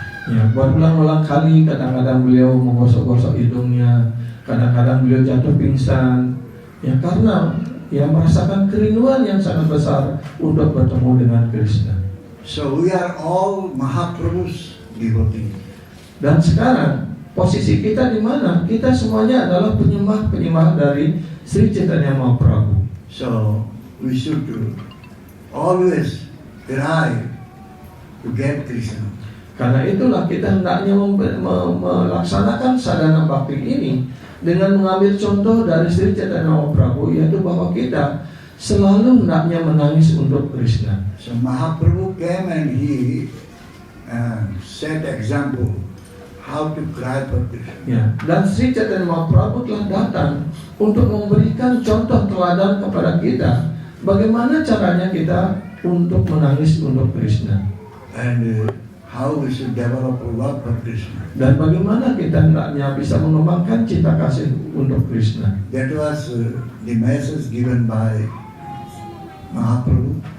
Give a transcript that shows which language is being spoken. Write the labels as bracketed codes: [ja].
[id] Ya, berulang-ulang kali kadang-kadang beliau menggosok-gosok hidungnya, kadang-kadang beliau jatuh pingsan, ya karena ya merasakan kerinduan yang sangat besar untuk bertemu dengan Krishna. [en] So we are all Mahaprabhu's devotees. [id] Dan sekarang posisi kita di mana? Kita semuanya adalah penyembah-penyembah dari Sri Chaitanya Mahaprabhu. [en] So we should always try to get Krishna. [id] Karena itulah kita hendaknya melaksanakan sadhana bhakti ini dengan mengambil contoh dari Sri Chaitanya Mahaprabhu, yaitu bahwa kita selalu hendaknya menangis untuk Krishna. [en] So Mahaprabhu came and he set example how to cry for Krishna. [id] Ya, dan Sri Chaitanya Mahaprabhu telah datang untuk memberikan contoh teladan kepada kita bagaimana caranya kita untuk menangis untuk Krishna [en] And how we should develop a love for Krishna. [id] dan bagaimana kita hendaknya bisa mengembangkan cinta kasih untuk Krishna. [en] That was the message given by Mahaprabhu.